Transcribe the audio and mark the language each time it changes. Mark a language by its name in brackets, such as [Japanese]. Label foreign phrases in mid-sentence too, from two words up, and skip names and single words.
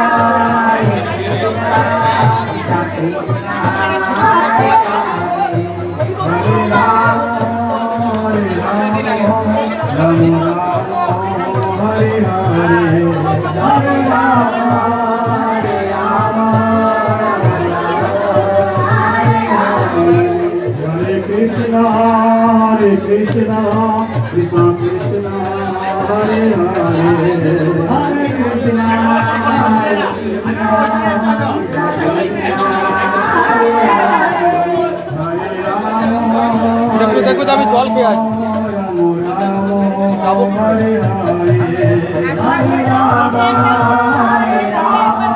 [Sanskrit] हरे राम हरे राम हरे हरे हरे राम कृष्ण कृष्ण कृष्ण कृष्ण हरे हरे हरे कृष्ण [Bangla] দেখো আমি জল খেয়ে আসি। [Sanskrit] যাবো হরে হরে হরে রাম হরে রাম